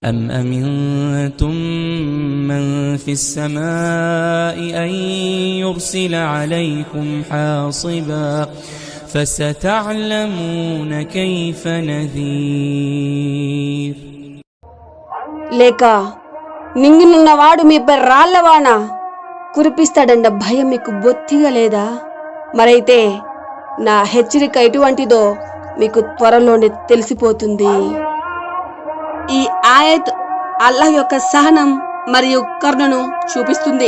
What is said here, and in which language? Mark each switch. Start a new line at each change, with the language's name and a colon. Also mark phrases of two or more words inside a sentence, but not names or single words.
Arabic: أم أمنتم من في السماء أن يرسل عليكم حاصبا فستعلمون كيف نذير.
Telugu: లేక నింగినున్నవాడు మీపై రాళ్లవాన కురిపిస్తాడన్న భయం మీకు బొత్తిగా లేదా? మరైతే నా హెచ్చరిక ఎటువంటిదో మీకు త్వరలోనే తెలిసిపోతుంది. ఈ ఆయత్ అల్లాహ్ యొక్క సహనం మరియు కరుణను చూపిస్తుంది.